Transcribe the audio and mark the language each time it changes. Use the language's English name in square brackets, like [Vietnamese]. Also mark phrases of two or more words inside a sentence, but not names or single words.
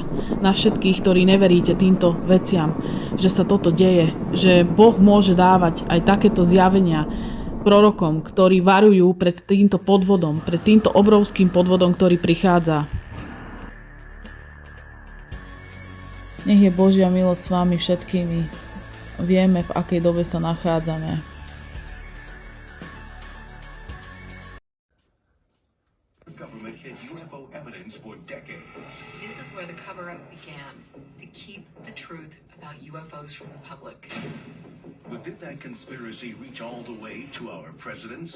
[Slovak] Na všetkých, ktorí neveríte týmto veciam, že sa toto deje, že Boh môže dávať aj takéto zjavenia prorokom, ktorí varujú pred týmto podvodom, pred týmto obrovským podvodom, ktorý prichádza. Nech je Božia milosť s vami všetkými. Vieme, v akej dobe sa nachádzame. [English] Government hid UFO evidence for decades. This is where the cover-up began, to keep the truth about UFOs from the public. But did that conspiracy reach all the way to our presidents?